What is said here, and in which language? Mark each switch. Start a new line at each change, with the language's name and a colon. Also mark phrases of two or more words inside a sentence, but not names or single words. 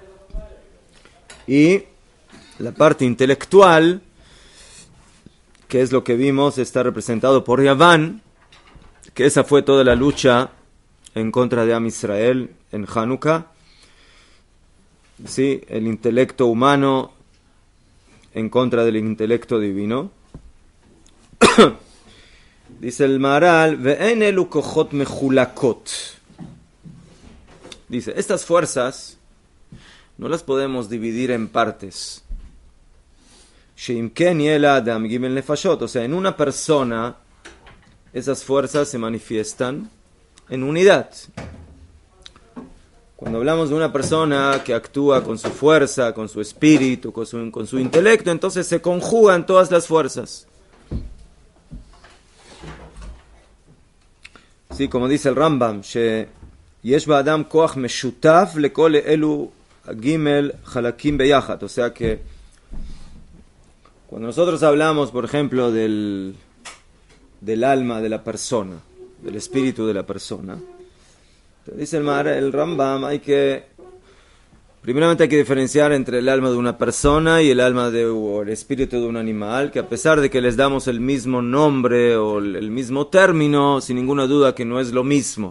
Spanish: y la parte intelectual, que es lo que vimos, está representado por Yaván, que esa fue toda la lucha en contra de Am Israel en Hanukkah. Sí, el intelecto humano en contra del intelecto divino. Dice el
Hebrew: Maharal, ואין אלו כוחות מחולקות.
Spanish: Dice, estas fuerzas no las podemos dividir en partes.
Hebrew: שאם כן יהיה לאדם ג' נפשות,
Spanish: o sea, en una persona esas fuerzas se manifiestan en unidad. Cuando hablamos de una persona que actúa con su fuerza, con su espíritu, con su intelecto, entonces se conjugan todas las fuerzas. Sí, como dice el Rambam,
Hebrew: יש באדם כח משותף לכל אלו ג' חלקים ביחד,
Spanish: o sea que cuando nosotros hablamos, por ejemplo, del alma de la persona, del espíritu de la persona, dice el Rambam, primeramente hay que diferenciar entre el alma de una persona y el alma o el espíritu de un animal, que a pesar de que les damos el mismo nombre o el mismo término, sin ninguna duda que no es lo mismo.